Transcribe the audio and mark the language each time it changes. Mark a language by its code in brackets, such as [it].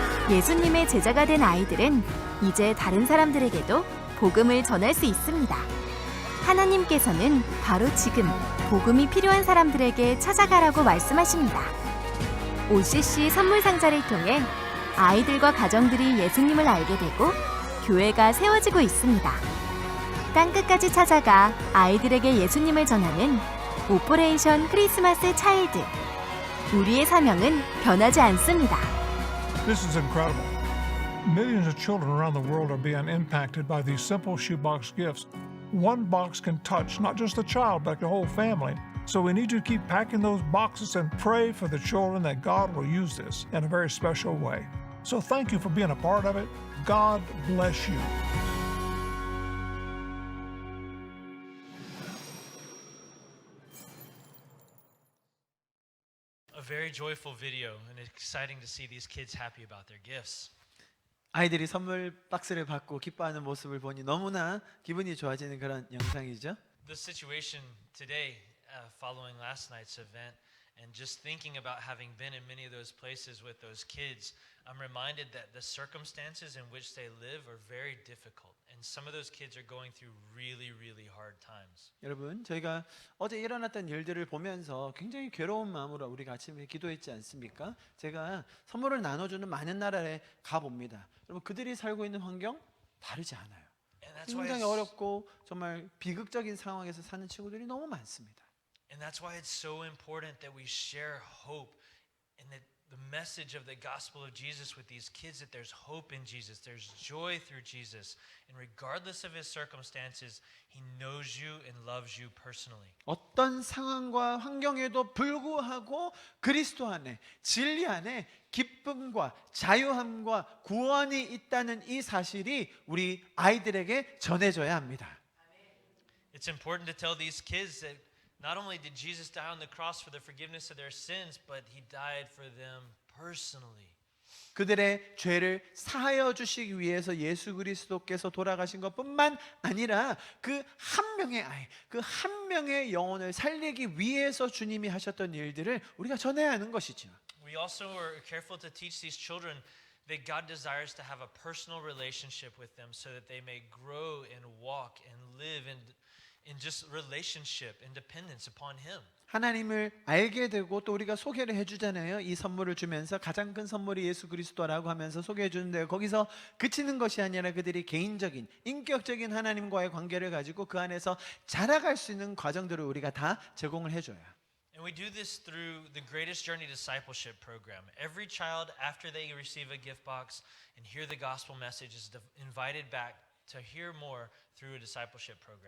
[ko] 예수님의 제자가 된 아이들은 이제 다른 사람들에게도 복음을 전할 수 있습니다. 하나님께서는 바로 지금 복음이 필요한 사람들에게 찾아가라고 말씀하십니다. OCC 선물 상자를 통해 아이들과 가정들이 예수님을 알게 되고 교회가 세워지고 있습니다. 땅끝까지 찾아가 아이들에게 예수님을 전하는 오퍼레이션 크리스마스 차일드. 우리의 사명은 변하지 않습니다. [en] This is incredible. Millions of children around the world are being impacted by these simple shoebox gifts. One box can touch not just the child, but the whole family. So we need to keep packing those boxes and pray for the children that God will use this in a very special way. So thank you for being a part of it. God bless you. A very joyful video and exciting to see these kids happy about their gifts. [ko] 아이들이 선물 박스를 받고 기뻐하는 모습을 보니 너무나 기분이 좋아지는 그런 영상이죠. [en] The situation today, following last night's event, and just thinking about having been in many of those places with those kids, I'm reminded that the circumstances in which they live are very difficult, and some of those kids are going through really, really hard times. [ko] 여러분, 저희가 어제 일어났던 일들을 보면서 굉장히 괴로운 마음으로 우리가 아침에 기도했지 않습니까? 제가 선물을 나눠주는 많은 나라에 가봅니다. 여러분, 그들이 살고 있는 환경 다르지 않아요. [en] And that's why [ko] 굉장히 [en] it's, [ko] 어렵고 정말 비극적인 상황에서 사는 친구들이 너무 많습니다. [en] and that's why it's so important that we share hope and that the message of the gospel of Jesus with these kids, that there's hope in Jesus, there's joy through Jesus, and regardless of his circumstances, he knows you and loves you personally. [ko] 어떤 상황과 환경에도 불구하고 그리스도 안에, 진리 안에 기쁨과 자유함과 구원이 있다는 이 사실이 우리 아이들에게 전해져야 합니다. [en] It's important to tell these kids that not only did Jesus die on the cross for the forgiveness of their sins, but he died for them personally. [ko] 그들의 죄를 사하여 주시기 위해서 예수 그리스도께서 돌아가신 것뿐만 아니라 그 한 명의 아이, 그 한 명의 영혼을 살리기 위해서 주님이 하셨던 일들을 우리가 전해야 하는 것이죠. [en] We also are careful to teach these children that God desires to have a personal relationship with them so that they may grow and walk and live in just relationship and dependence upon him. [ko] 하나님을 알게 되고 또 우리가 소개를 해주잖아요. 이 선물을 주면서 가장 큰 선물이 예수 그리스도라고 하면서 소개해 주는데 거기서 그치는 것이 아니라 그들이 개인적인 인격적인 하나님과의 관계를 가지고 그 안에서 자라갈 수 있는 과정들을 우리가 다 제공을 해줘요. [en] And we do this through the Greatest Journey Discipleship Program. Every child, after they receive a gift box and hear the gospel message, is invited back to hear more through a discipleship program.